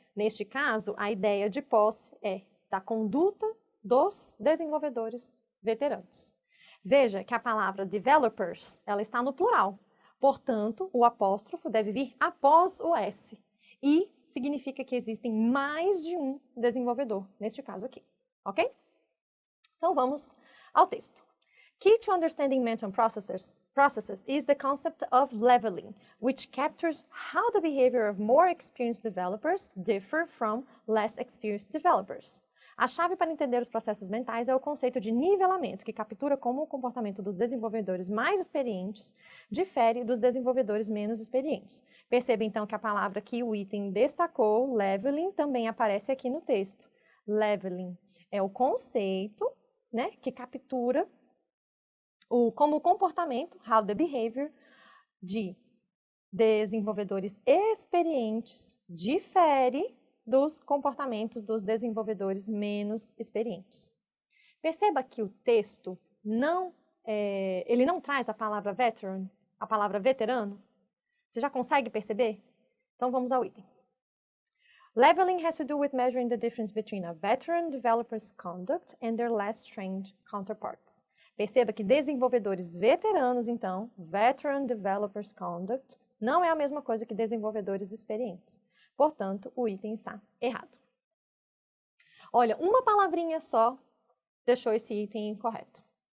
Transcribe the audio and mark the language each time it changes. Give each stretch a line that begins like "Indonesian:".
Portuguese: Neste caso, a ideia de posse é da conduta dos desenvolvedores veteranos. Veja que a palavra developers, ela está no plural. Portanto, o apóstrofo deve vir após o S. E significa que existem mais de um desenvolvedor, neste caso aqui, ok? Então vamos ao texto.
English: Key to understanding mental processes is the concept of leveling, which captures how the behavior of more experienced developers differ from less experienced developers.
Portuguese: A chave para entender os processos mentais é o conceito de nivelamento, que captura como o comportamento dos desenvolvedores mais experientes difere dos desenvolvedores menos experientes. Perceba então que a palavra que o item destacou, leveling, também aparece aqui no texto. Leveling é o conceito, né, que captura como o comportamento,
English: how the behavior,
Portuguese: de desenvolvedores experientes difere dos comportamentos dos desenvolvedores menos experientes. Perceba que o texto ele não traz a palavra veteran, a palavra veterano. Você já consegue perceber? Então vamos ao item.
English: Leveling has to do with measuring the difference between a veteran developer's conduct and their less trained counterparts.
Portuguese: Perceba que desenvolvedores veteranos, então,
English: veteran developer's conduct,
Portuguese: não é a mesma coisa que desenvolvedores experientes. Portanto, o item está errado. Olha, uma palavrinha só deixou esse item incorreto.